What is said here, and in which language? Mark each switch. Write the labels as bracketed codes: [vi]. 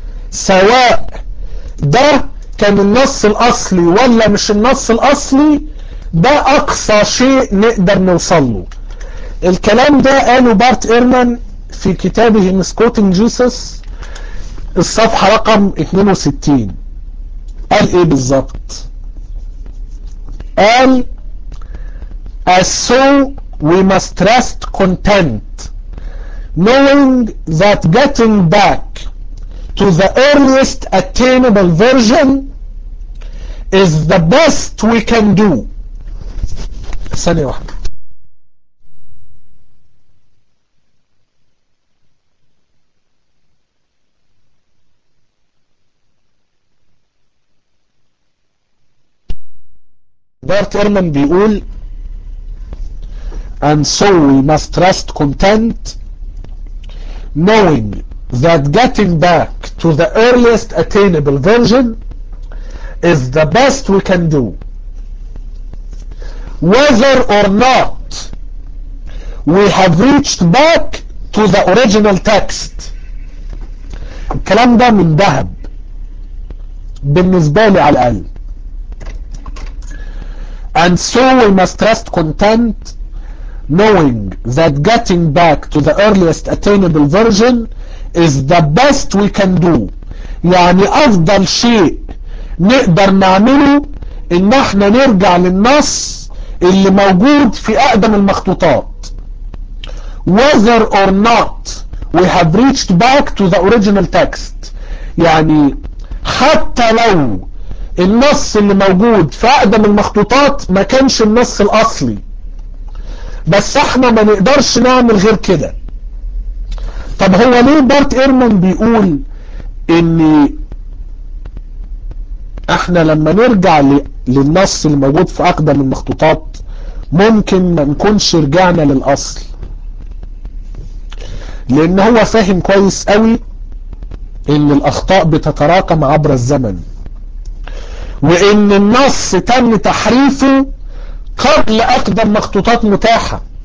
[ar] سواء ده كان النص الاصلي ولا مش النص الاصلي، ده اقصى شيء نقدر نوصله. الكلام ده قاله بارت ايرمان في كتابه سكوتينج جيسوس الصفحة رقم 62. قال ايه بالظبط؟ قال [en] as so we must rest content knowing that getting back to the earliest attainable version is the best we can do. [ar] ثانية واحدة. بارت ايرمان بيقول [en] and so we must rest content knowing that getting back to the earliest attainable version is the best we can do. Whether or not we have reached back to the original text. [ar] الكلام ده من ذهب بالنسبة لي على الأقل. [en] And so we must rest content knowing that getting back to the earliest attainable version is the best we can do. [ar] يعني أفضل شيء نقدر نعمله إن احنا نرجع للنص اللي موجود في أقدم المخطوطات. [en] Whether or not we have reached back to the original text. [ar] يعني حتى لو النص اللي موجود في أقدم المخطوطات ما كانش النص الأصلي، بس احنا ما نقدرش نعمل غير كده. طب هو ليه بارت ايرمان بيقول ان احنا لما نرجع للنص الموجود في اقدم المخطوطات ممكن ما نكونش رجعنا للاصل؟ لان هو فاهم كويس قوي ان الاخطاء بتتراكم عبر الزمن، وان النص تم تحريفه قبل اقدم مخطوطات متاحة.